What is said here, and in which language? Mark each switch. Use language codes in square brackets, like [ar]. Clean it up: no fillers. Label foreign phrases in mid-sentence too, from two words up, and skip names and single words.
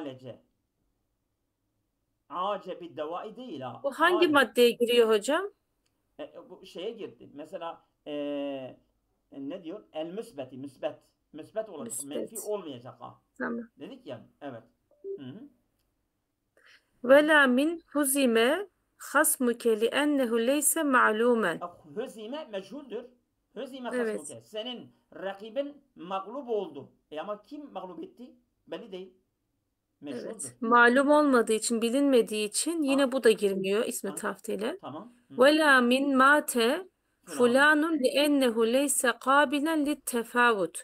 [tr] Ace bir devai değil ha. Bu hangi maddeye giriyor hocam? Bu şeye girdi. Mesela ne diyor? [ar] المثبت. [tr] Müsbet olacak. Menfi olmayacak ha. Tamam. Dedik ya. Evet. [ar] ولا من هزم خصمك لأنه ليس معلوما. [tr] Huzime meçhuldür. [ar] هزم خصمك. [tr] Senin rakibin mağlup oldu. Ama kim mağlup etti? Belli değil. Evet. Malum olmadığı için, bilinmediği için yine bu da girmiyor ismi tafdile. Tamam. [ar] ولا من مات فلان لأنه ليس قابلا للتفاوت.